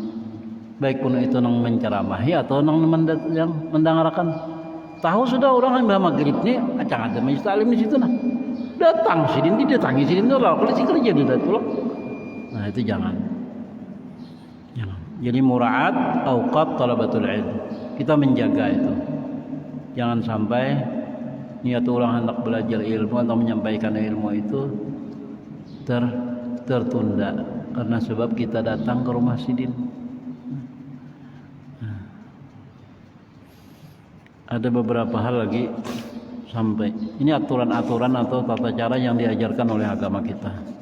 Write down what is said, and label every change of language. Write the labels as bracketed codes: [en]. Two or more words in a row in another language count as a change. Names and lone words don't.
[id] Baik pun itu nang menceramahi atau nang yang mendengarkan. [bjn] Tahu sudah orang yang maghrib ni acang ada majelis taklim di situ nah. Datang sidin didatangi sidin tu kalau si kerja dia datang. Nah itu jangan. [ar] Jadi مراعاة أوقات طلبة العلم. [id] Kita menjaga itu. Jangan sampai niat orang hendak belajar ilmu atau menyampaikan ilmu itu tertunda karena sebab kita datang ke rumah sidin. Ada beberapa hal lagi sampai ini aturan-aturan atau tata cara yang diajarkan oleh agama kita.